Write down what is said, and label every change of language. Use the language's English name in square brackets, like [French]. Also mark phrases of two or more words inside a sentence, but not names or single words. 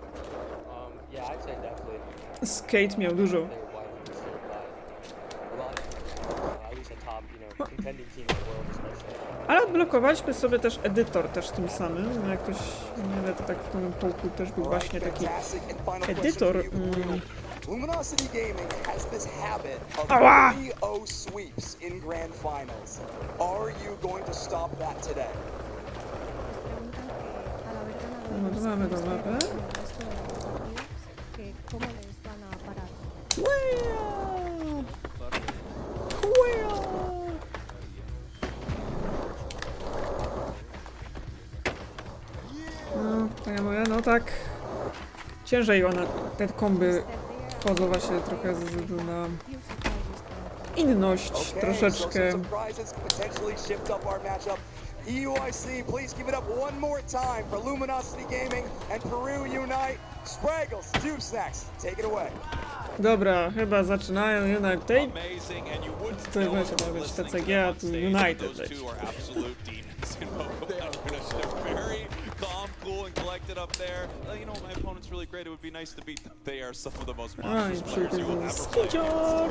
[English] Yeah, I'd say definitely. [Polish] Skate miał dużo. [English] They're widely considered by a lot of, at least a top, contending team in the world, especially. [Polish] Ale odblokowaliśmy sobie też edytor też tym samym. No jak ktoś nie wie, to tak w tym połku też był właśnie taki edytor. [English] Luminosity Gaming has this habit of [Polish] Ała! [English] 3-0 sweeps in grand finals. Are you going to stop that today? [Spanish] Preguntan que al haber ganado [Polish] No, to mamy tą mapę. [Spanish] el resto de partidos, que cómo les van a parar. [Polish] No, to ja mówię, no tak. Ciężej one, te komby wchodzą właśnie trochę ze względu na inność [English] Okay, [Polish] troszeczkę. [English] so surprises could potentially shift up our matchup. EUIC, please give it up one more time for Luminosity Gaming and Peru Unite. Spraggles, Tube Snacks, take it away. [Polish] Dobra, chyba zaczynają United. [English] Amazing, and you wouldn't [Polish] To [English] know [Polish] będzie [English] it from [Polish] nawet [English] listening [Polish] TCG, [English] to [Polish] a [English] them on [Polish] tu [English] stage, [Polish] United [English] but those [Polish] leci. [English] two are absolute demons in Pokemon. They're very calm, cool, and collected up there. You know, my opponent's really great. It would be nice to beat them. They are some of the most [Polish] Oj, [English] monstrous players you will ever play. [Polish] Skicior!